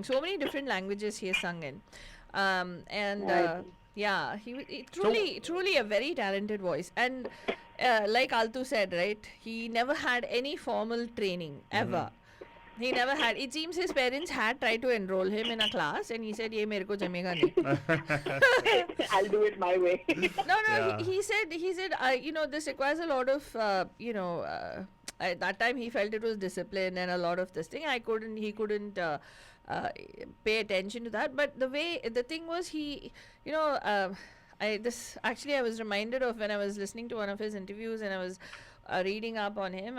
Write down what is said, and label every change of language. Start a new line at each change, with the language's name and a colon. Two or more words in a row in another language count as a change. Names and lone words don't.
English: So many different languages he has sung in, yeah, he truly a very talented voice. And like Altu said, right, he never had any formal training ever. He never had. It seems his parents had tried to enroll him in a class, and he said,
Hindi: "ये मेरे को जमेगा नहीं."
English: I'll do it my way. No. Yeah. He said, this requires a lot of, at that time he felt it was discipline and a lot of this thing. He couldn't pay attention to that. But the thing was I was reminded of when I was listening to one of his interviews and I was reading up on him.